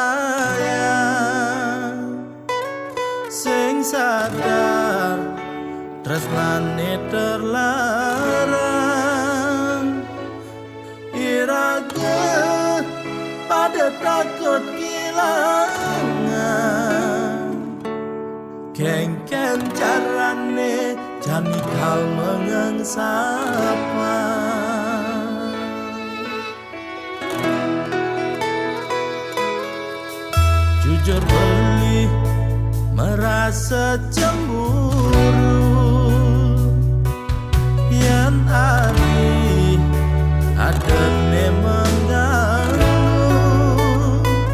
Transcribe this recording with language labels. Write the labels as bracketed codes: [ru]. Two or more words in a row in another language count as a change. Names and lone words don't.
[ban] sayang, sing sadar tresnane terlarang. Iraga pada takut kehilangan, kengken carane jani kau mengengsapa. Jujur beli [id] merasa cemburu, [ban] yang ari ada ne mengganggu.